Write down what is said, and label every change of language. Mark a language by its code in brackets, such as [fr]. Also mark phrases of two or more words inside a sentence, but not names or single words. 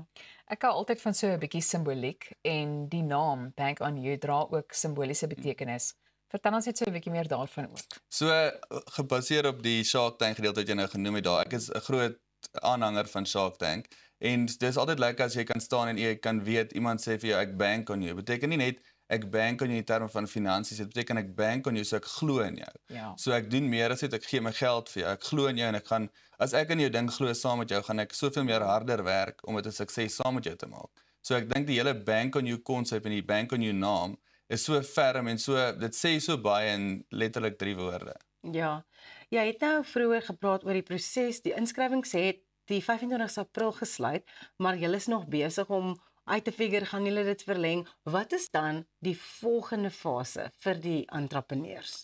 [af] Ek hou altyd van so 'n bietjie simboliek, en die naam Bank on You dra ook simboliese betekenis. Vertel ons net so 'n bietjie meer daarvan ook. So, gebaseer op die Shark Tank gedeelte wat jy nou genoem het daar, ek is 'n groot aanhanger van Shark Tank, en dis altyd lekker as jy kan staan en jy kan weet, iemand sê vir jou, ek [en] bank on you, [af] beteken nie net, ek [en] bank on [af] jou in terme van finansies, dit beteken ek [en] bank on [af] jou, so ek glo in jou. Ja. So ek doen meer as dit, ek gee my geld vir jou, ek glo in jou en ek gaan, as ek in jou ding glo saam met jou, gaan ek soveel meer harder werk om dit 'n sukses saam met jou te maak. So ek dink die hele bank on you konsep en die bank on you naam is so ferm en so, dit sê so baie in letterlik 3 woorde. Ja, jy het nou vroeër gepraat oor die proses, die inskrywings het die 25 April gesluit, maar julle is nog besig om uit te figure, gaan julle dit verleng. Wat is dan die volgende fase vir die entrepreneurs?